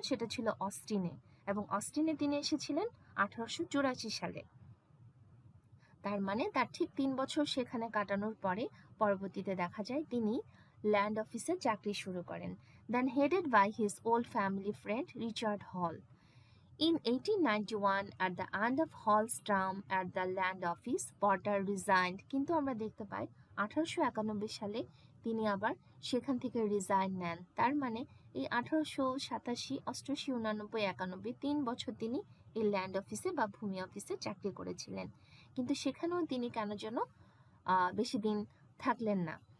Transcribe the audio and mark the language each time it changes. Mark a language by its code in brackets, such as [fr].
[bn] সেটা ছিল অস্টিনে এবং অস্টিনে তিনি এসেছিলেন 1884 সালে। তার মানে তার ঠিক 3 বছর সেখানে কাটানোর পরে পরবর্তীতে দেখা যায় তিনি ল্যান্ড অফিসে চাকরি শুরু করেন। [en] Then headed by his old family friend Richard Hall. In 1891, at the end of Hall's term at the land office, Potter resigned. [bn] কিন্তু আমরা দেখতে পাই 1891 সালে তিনি আবার সেখান থেকে রিজাইন নেন। তার মানে এই 1887, 88, 89, 91 3 বছর তিনি এই ল্যান্ড অফিসে বা ভূমি অফিসে চাকরি করেছিলেন, কিন্তু সেখানেও তিনি কেন যেন বেশি দিন থাকলেন না।